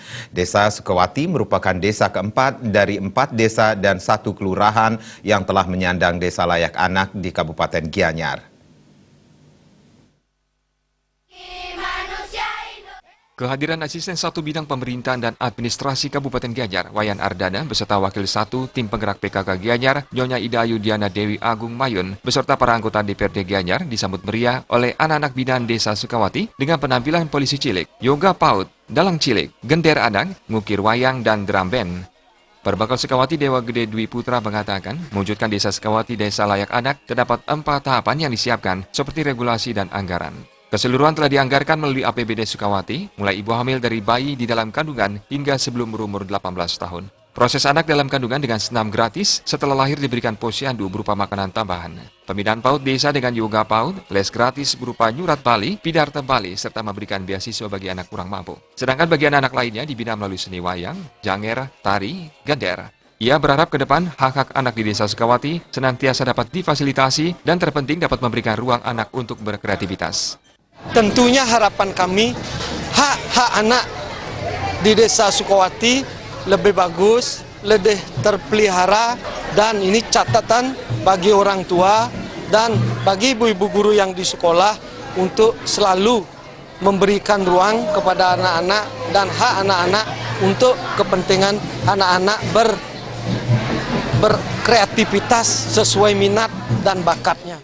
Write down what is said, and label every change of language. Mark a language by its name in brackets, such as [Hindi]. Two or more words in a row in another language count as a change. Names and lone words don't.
[Indonesian] Desa Sukawati merupakan desa keempat dari 4 desa dan 1 kelurahan yang telah menyandang desa layak anak di Kabupaten Gianyar. Kehadiran Asisten 1 Bidang Pemerintahan dan Administrasi Kabupaten Gianyar, Wayan Ardana, beserta Wakil 1 Tim Penggerak PKK Gianyar, Nyonya Ida Ayu Diana Dewi Agung Mayun, beserta para anggota DPRD Gianyar disambut meriah oleh anak-anak binaan Desa Sukawati dengan penampilan polisi cilik, yoga paut, dalang cilik, gender anak, ngukir wayang, dan drum band. Perbakal Sukawati Dewa Gede Dwi Putra mengatakan, mewujudkan Desa Sukawati Desa Layak Anak terdapat 4 tahapan yang disiapkan, seperti regulasi dan anggaran. Keseluruhan telah dianggarkan melalui APBD Sukawati, mulai ibu hamil dari bayi di dalam kandungan hingga sebelum berumur 18 tahun. Proses anak dalam kandungan dengan senam gratis, setelah lahir diberikan posyandu berupa makanan tambahan. Pembinaan PAUD desa dengan yoga PAUD, les gratis berupa nyurat Bali, pidarta Bali, serta memberikan beasiswa bagi anak kurang mampu. Sedangkan bagi anak lainnya dibina melalui seni wayang, janger, tari, gender. Ia berharap ke depan hak-hak anak di Desa Sukawati senantiasa dapat difasilitasi dan terpenting dapat memberikan ruang anak untuk berkreativitas. Tentunya harapan kami hak-hak anak di Desa Sukawati lebih bagus, lebih terpelihara, dan ini catatan bagi orang tua dan bagi ibu-ibu guru yang di sekolah untuk selalu memberikan ruang kepada anak-anak dan hak anak-anak untuk kepentingan anak-anak berkreativitas sesuai minat dan bakatnya.